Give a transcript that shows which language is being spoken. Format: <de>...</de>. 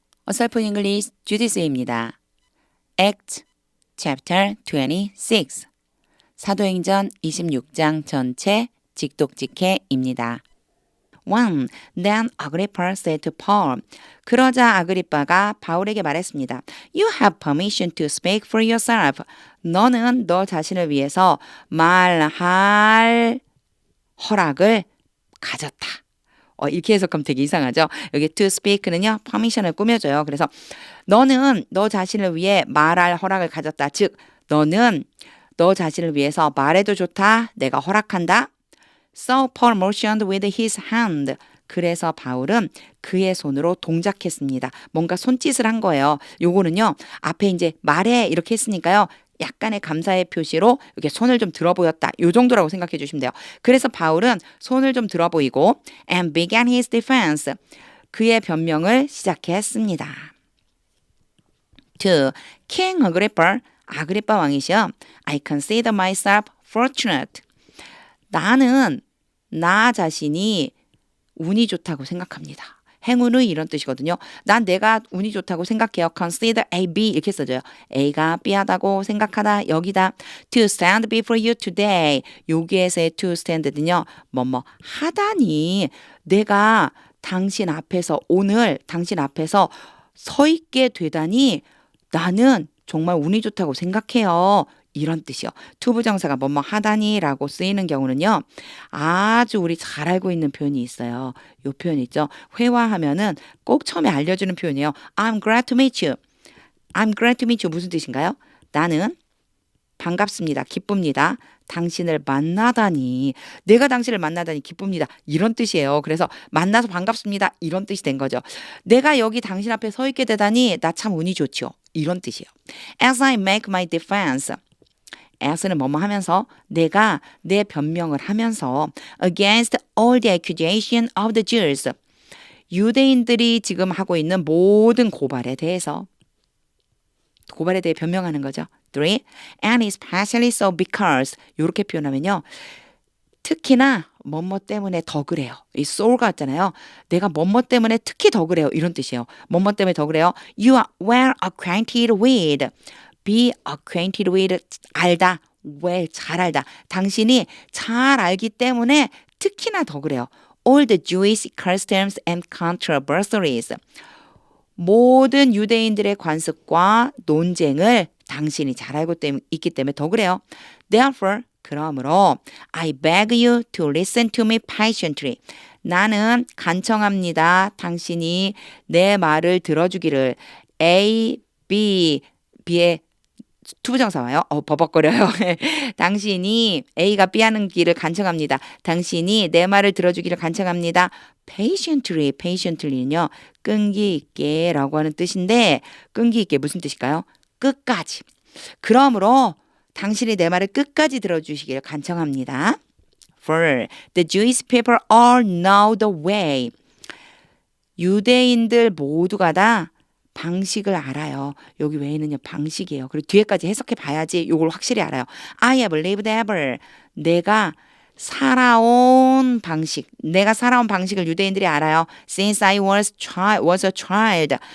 <ko>어설픈 잉글리시 주디스입니다. Act Chapter 26 사도행전 26장 전체 직독직해입니다. 1.</ko> <en>Then Agrippa said to Paul.</en> <ko>그러자 아그리빠가 바울에게 말했습니다.</ko> <en>You have permission to speak for yourself.</en> <ko>너는 너 자신을 위해서 말할 허락을 가졌다. 이렇게 해석하면 되게 이상하죠. 여기 to speak는요, permission을 꾸며줘요. 그래서 너는 너 자신을 위해 말할 허락을 가졌다. 즉, 너는 너 자신을 위해서 말해도 좋다. 내가 허락한다.</ko> <en>So Paul motioned with his hand.</en> <ko>그래서 바울은 그의 손으로 동작했습니다. 뭔가 손짓을 한 거예요. 요거는요, 앞에 이제 말해 이렇게 했으니까요. 약간의 감사의 표시로 이렇게 손을 좀 들어 보였다. 요 정도라고 생각해 주시면 돼요. 그래서 바울은 손을 좀 들어 보이고</ko> <en>and began his defense.</en> <ko>그의 변명을 시작했습니다. 2. King Agrippa, 아그리빠 왕이시여.</ko> <en>I consider myself fortunate.</en> <ko>나는 나 자신이 운이 좋다고 생각합니다. 행운의 이런 뜻이거든요. 난 내가 운이 좋다고 생각해요. Consider A, B 이렇게 써져요. A가 B하다고 생각하다, 여기다.</ko> <en>To stand before you today.</en> <ko>여기에서의 to stand는요. 뭐뭐 하다니 내가 당신 앞에서 오늘 당신 앞에서 서 있게 되다니 나는 정말 운이 좋다고 생각해요. 이런 뜻이요. 투부정사가 뭐뭐 하다니라고 쓰이는 경우는요. 아주 우리 잘 알고 있는 표현이 있어요. 요 표현 있죠. 회화하면은 꼭 처음에 알려주는 표현이에요.</ko> <en>I'm glad to meet you. I'm glad to meet you.</en> <ko>무슨 뜻인가요? 나는 반갑습니다. 기쁩니다. 당신을 만나다니. 내가 당신을 만나다니 기쁩니다. 이런 뜻이에요. 그래서 만나서 반갑습니다. 이런 뜻이 된 거죠. 내가 여기 당신 앞에 서 있게 되다니 나 참 운이 좋죠. 이런 뜻이에요.</ko> <en>As I make my defense.</en> <ko>as는 뭐뭐 하면서 내가 내 변명을 하면서</ko> <en>against all the accusation of the Jews.</en> <ko>유대인들이 지금 하고 있는 모든 고발에 대해 변명하는 거죠. 3.</ko> <en>And especially so because</en> <ko>이렇게 표현하면요. 특히나 뭐뭐 때문에 더 그래요. 이 so가 있잖아요. 내가 뭐뭐 때문에 특히 더 그래요. 이런 뜻이에요. 뭐뭐 때문에 더 그래요.</ko> <en>You are well acquainted with. Be acquainted with.</en> <ko>알다. well. 잘 알다. 당신이 잘 알기 때문에 특히나 더 그래요.</ko> <en>All the Jewish customs and controversies.</en> <ko>모든 유대인들의 관습과 논쟁을 당신이 잘 알고 있기 때문에 더 그래요.</ko> <en>Therefore, 그러므로 I beg you to listen to me patiently.</en> <ko>나는 간청합니다. 당신이 내 말을 들어주기를. A, B, B의 투부정사 와요. 버벅거려요. 당신이 A가 B 하는 길을 간청합니다. 당신이 내 말을 들어주기를 간청합니다. patiently는요. 끈기 있게 라고 하는 뜻인데 끈기 있게 무슨 뜻일까요? 끝까지. 그러므로 당신이 내 말을 끝까지 들어주시기를 간청합니다.</ko> <en>For the Jewish people all know the way.</en> <ko>유대인들 모두가 다 방식을 알아요. 여기 외에는요 방식이에요. 그리고 뒤에까지 해석해 봐야지 이걸 확실히 알아요.</ko> <en>I have lived ever.</en> <ko>내가 살아온 방식을 유대인들이 알아요.</ko> <en>Since I was a child.</en>